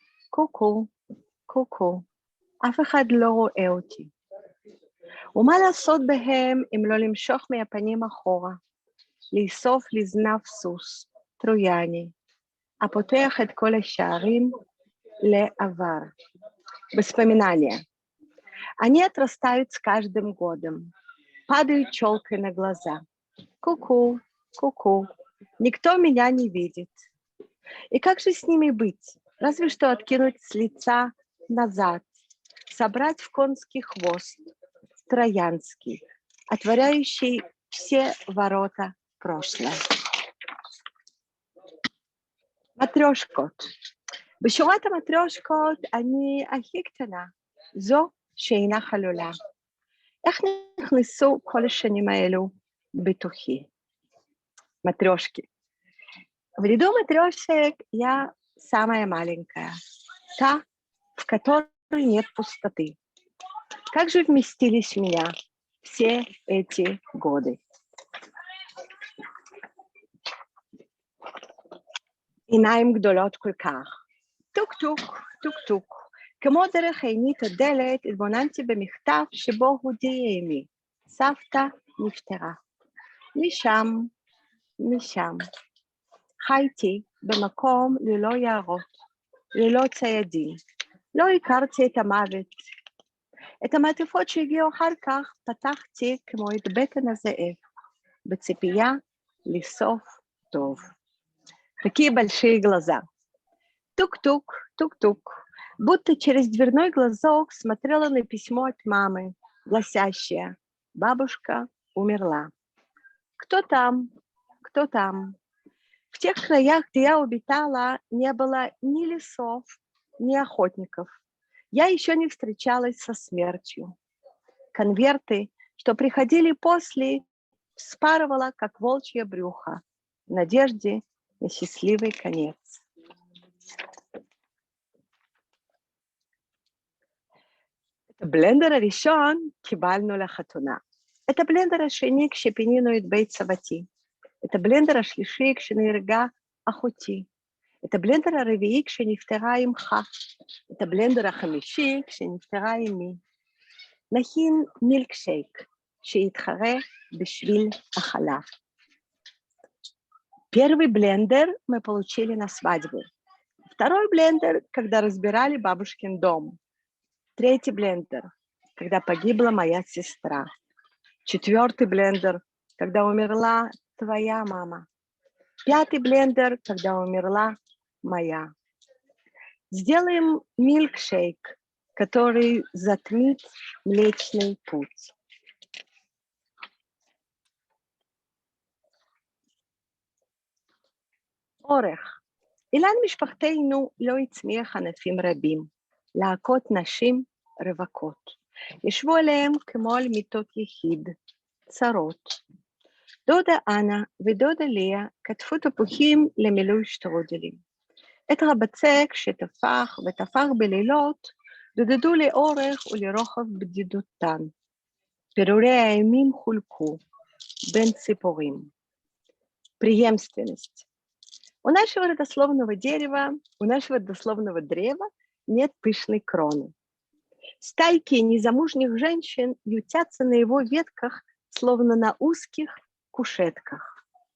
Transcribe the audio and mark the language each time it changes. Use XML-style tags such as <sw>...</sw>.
<he>קוקו, קוקו, אף אחד לא רואה אותי. ומה לעשות בהם אם לא למשוך מהפנים אחורה, לאסוף לזנב סוס, טרויאני, הפותח את כל השערים לעבר.</he> <ru>Воспоминания. Они отрастают с каждым годом. Падают челкой на глаза. Ку-ку, ку-ку. Никто меня не видит. И как же с ними быть? Разве что откинуть с лица назад, собрать в конский хвост, троянский, отворяющий все ворота прошлое.</ru> <he>Матрешкот. בשורת המטריושקות אני הכי קטנה, זו שאינה חלולה. איך נכנסו כל השנים האלו בתוכי?</he> <ru>Матрешки. В ряду матрешек я самая маленькая, та, в которой нет пустоты. Как же вместились в меня все эти годы?</ru> <he>עיניים גדולות כל כך. טוק טוק, טוק טוק. כמו דרך עינית הדלת, התבוננתי במכתב שבו הודיע עמי. סבתא נפטרה. משם, משם. חייתי במקום ללא יערות, ללא ציידים. לא הכרתי את המוות. את המעטפות שהגיעו אחר כך פתחתי כמו את בטן הזאב, בציפייה לסוף טוב.</he> <ru>Какие большие глаза. Тук-тук, тук-тук. Будто через дверной глазок смотрела на письмо от мамы, гласящее: «Бабушка умерла». Кто там? Кто там? В тех краях, где я обитала, не было ни лесов, ни охотников. Я еще не встречалась со смертью. Конверты, что приходили после, вспарывала, как волчье брюхо, в надежде на счастливый конец.</ru> <he>את הבלנדר הראשון קיבלנו לחתונה. את הבלנדר השני כשפינינו את בית סבתי. את הבלנדר השלישי כשנהרגה אחותי. את הבלנדר הרביעי כשנפטרה אמך. את הבלנדר החמישי כשנפטרה אמי. נכין מילקשייק שיתחרה בשביל החלב.</he> <ru>Первый блендер мы получили на свадьбу. Второй блендер, когда разбирали бабушкин дом. Третий блендер, когда погибла моя сестра. Четвертый блендер, когда умерла твоя мама. Пятый блендер, когда умерла моя. Сделаем милкшейк, который затмит Млечный Путь.</ru> <he>אורך. אילן משפחתנו לא הצמיח ענפים רבים, להקות נשים רווקות. ישבו עליהם כמו על מיטות יחיד, צרות. דודה אנה ודודה ליה כתפו תפוחים למילוי שטרודלים. את הבצק שטפח וטפח בלילות, דודדו לאורך ולרוחב בדידותן. פירורי הימים חולקו, бен ципорим.</he> <ru>Преемственность. У нашего родословного дерева, у нашего родословного древа нет пышной кроны. Стайки незамужних женщин ютятся на его ветках, словно на узких кушетках.</ru>